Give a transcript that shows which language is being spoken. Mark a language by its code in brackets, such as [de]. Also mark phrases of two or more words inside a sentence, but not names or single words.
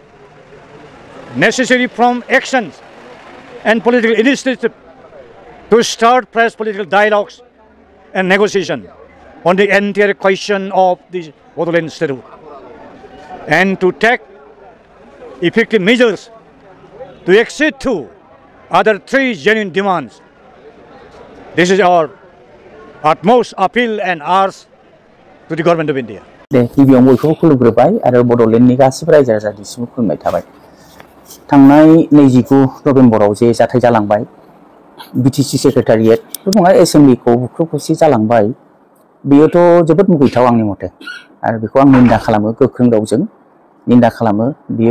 [en] necessary prompt actions and political initiative to start fresh political dialogues and negotiation on the entire question of the Bodoland statehood, and to take effective measures to accede to other 3 genuine demands. This is our utmost appeal and urge to the government of India. [brx] दे गिबियाव बयखौबो खुलुमग्रोबाय आरो बड'लेण्डनि गासिबो रायजो राजानिसिम खुलुमनाय थाबाय थांनाय 29 नभेम्बराव जे जाथाय जालांबाय बिटिसि सेक्रेटारियेट नङा एसेम्बलिखौ बुख्रुब बुसि जालांबाय बेयोथ' जोबोद मुगैथाव आंनि मथे आरो बेखौ आं निन्दा खालामो गोख्रों रावजों निन्दा खालामो बेयो